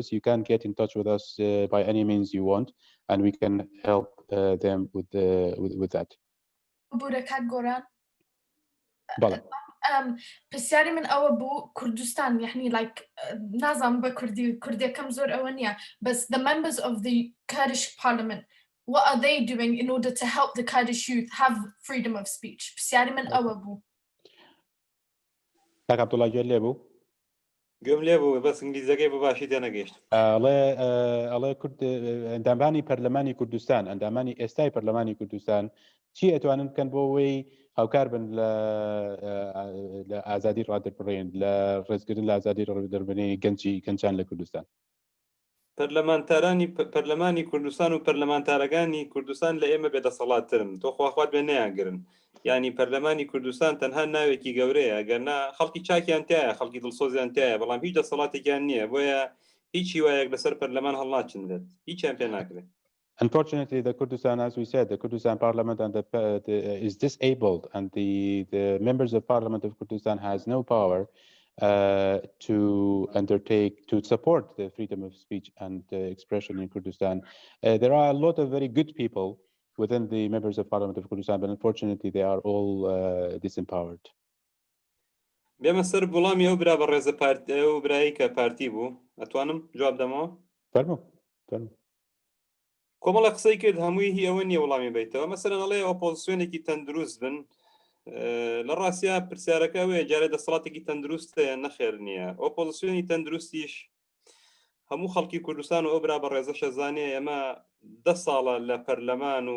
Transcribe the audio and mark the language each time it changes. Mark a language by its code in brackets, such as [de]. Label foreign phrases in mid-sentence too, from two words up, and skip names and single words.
[en] You can get in touch with us by any means you want, and we can help them with that. Goran. [ckb] بله. پرسیاری من ئەوە بوو کوردستان یعنی [en] like [ckb] نازانم بە کوردیەکەم زۆر ئەوە نییە بس [en] the members of the Kurdish Parliament, what are they doing in order to help the Kurdish youth have freedom of speech? [ckb] پرسیاری من ئەوە بوو. کاک عەبدوڵڵا گوێت لێ بوو؟ گوێم لێ بوو بەس ئینگلیزەکەی بە باشی تێنەگەیشت. ئەڵێ کورد ئەندامانی پەرلەمانی کوردستان ئەندامانی ئێستای پەرلەمانی کوردستان چی ئەتوانن بکەن بۆ ئەوەی هاوکار بن لە ئازادی ڕادەربڕین لە ڕێزگرتن لە ئازادی ڕادەربڕینی گەنجان لە کوردستان؟ پەرلەمانی کوردستان و پەرلەمانتارەکانی کوردستان لە ئێمە بێدەسەڵاتترن تۆ خواخوات بێ نەیانگرن ینی پەرلەمانی کوردستان تەنها ناوێکی گەورەیە گەرنا خەڵکی چاکیان تایە خەڵکی دڵسۆزیان تایە بەڵام هیچ دەسەڵاتێکیان نییە بۆیە هیچ هیوایەک لەسەر پەرلەمان هەڵناچندێت هیچیان پێ ناکرێت. [en] Unfortunately, the Kurdistan, as we said, the Kurdistan Parliament and is disabled, and the members of Parliament of Kurdistan has no power to support the freedom of speech and expression in Kurdistan. There are a lot of very good people within the members of Parliament of Kurdistan, but unfortunately, they are all disempowered. [ckb] بێمە سەر وەڵامی ئەو برا بە ڕێزە ئەو برایی کە پارتی بوو ئەتوانم جواب دەمەوە؟ فەرموو. کۆمەڵە قسەی کرد هەمووی هی ئەوە نییە وەڵامی بیتەوە مەسەرەن ئەڵێ ئۆپۆزیسیۆنێکی تەندروست بن لە ڕاستیا پرسیارەکە وێ جارێ دەسەڵاتێکی تەندروستە نەخێر نییە ئۆپۆزیسیۆنی تەندروستیش هەموو خەڵکی کوردستان و ئەو برا بە ڕێزە شەزانێ ئەمە 10 ساڵە لە پەرلەمان و